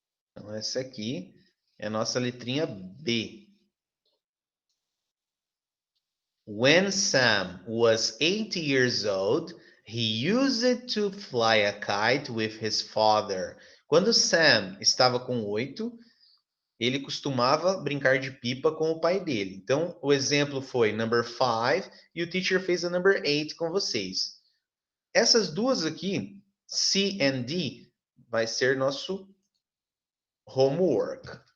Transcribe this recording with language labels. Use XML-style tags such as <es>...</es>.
<pt>Então, essa aqui é a nossa letrinha B.</pt> <en>When Sam was 8 years old, he used it to fly a kite with his father.</en> <pt>Quando Sam estava com 8, ele costumava brincar de pipa com o pai dele. Então, o exemplo foi</pt> <en>number 5</en> <pt>e o teacher fez a</pt> <en>number 8</en> <pt>com vocês. Essas duas aqui,</pt> <en>C and D,</en> <pt>vai ser nosso homework.</pt>